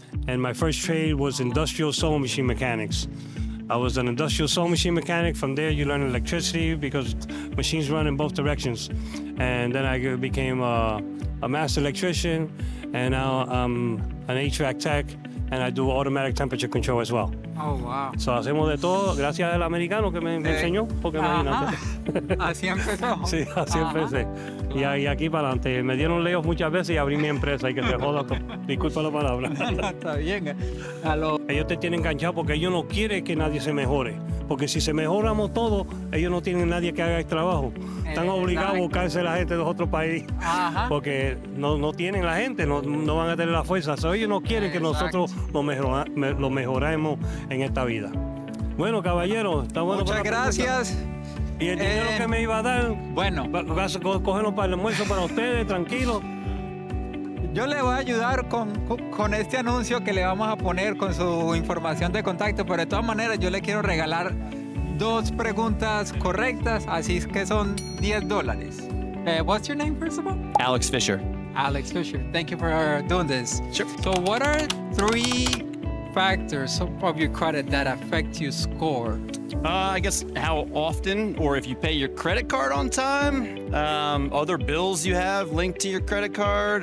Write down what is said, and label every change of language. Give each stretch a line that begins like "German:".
English: And my first trade was industrial sewing machine mechanics. I was an industrial sewing machine mechanic. From there, you learn electricity because machines run in both directions. And then I became a master electrician, and now I'm an HVAC tech, and I do automatic temperature control as well. Oh, wow.
Spanish: So hacemos de todo, gracias al americano que me enseñó, porque imagínate. Así empezó. Sí, así empecé. Y aquí para adelante. Me dieron layoff muchas veces y abrí mi empresa y que se joda. Disculpa la palabra. Está bien. Ellos te tienen enganchado porque ellos no quieren que nadie se mejore. Porque si se mejoramos todos, ellos no tienen nadie que haga el trabajo. Están obligados a buscarse la gente de otro país. Ajá. Porque no tienen la gente, no van a tener la fuerza. So, ellos no quieren que nosotros lo mejoremos en esta vida. Bueno, caballero, está bueno. Muchas gracias. Y el dinero que me iba a dar, bueno, cogerlo para el almuerzo para ustedes, tranquilo. Yo le voy a ayudar con este anuncio que le vamos a poner con su información de contacto, pero de todas maneras yo le quiero regalar 2 preguntas correctas, así es que son $10.
English: What's your name, first of all? Alex Fisher. Alex Fisher. Thank you for doing this. Sure. So what are 3 factors of your credit that affect your score? I guess how often, or if you pay your credit card on time, other bills you have linked to your credit card.